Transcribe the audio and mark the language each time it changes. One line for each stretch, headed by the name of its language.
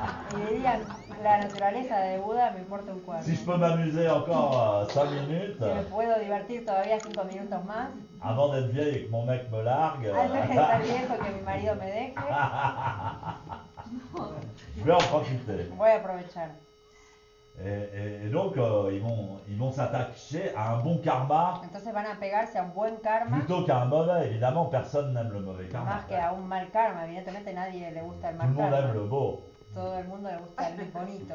Spanish: y dirían, la naturaleza de Buda me importa un cuarto.
French: Si je peux m'amuser encore 5 minutes,
Spanish: Si me puedo divertir todavía 5 minutos más,
French: avant d'être vieille et que mon mec me largue,
Spanish: antes de estar viejo y que mi marido me deje,
French: je vais en profiter.
Spanish: voy a aprovechar.
French: Et donc, ils vont s'attacher à un bon karma
Spanish: Entonces van a pegarse a un buen karma
French: plutôt qu'à un mauvais. Évidemment, personne n'aime le mauvais karma.
Spanish: más que a un mal karma. Evidentemente a nadie le gusta el
French: Tout le
Spanish: mal
French: monde aime
Spanish: karma.
French: le beau.
Spanish: Todo el mundo le gusta el bonito.